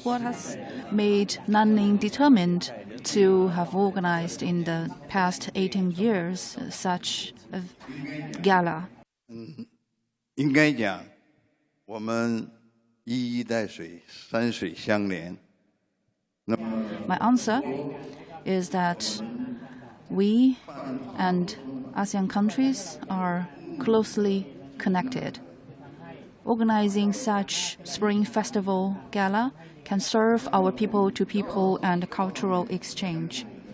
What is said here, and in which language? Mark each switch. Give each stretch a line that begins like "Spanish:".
English: What has made Nanning determined to have organized in the past 18 years such a gala?
Chinese: 应该讲，我们一衣带水，山水相连。
English: My answer is that we and ASEAN countries are closely connected. Organizing such Spring Festival Gala can serve our people-to-people and cultural exchange.